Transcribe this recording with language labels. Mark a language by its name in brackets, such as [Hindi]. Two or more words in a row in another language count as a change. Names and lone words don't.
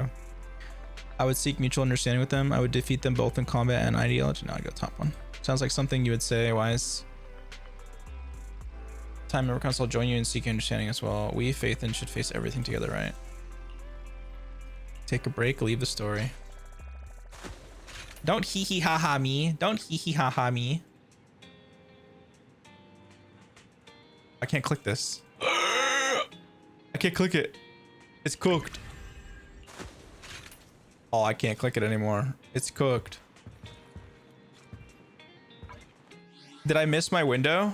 [English] I would seek mutual understanding with them. I would defeat them both in combat and ideology. No, I'd go top one. Sounds like something you would say, Wise. Time Member Council will join you in seeking understanding as well. We, Faith, and should face everything together, right? Take a break, leave the story. Don't hee hee ha ha me. Don't hee hee ha ha me. I can't click this. I can't click it. It's cooked. Oh, I can't click it anymore. It's cooked. Did I miss my window?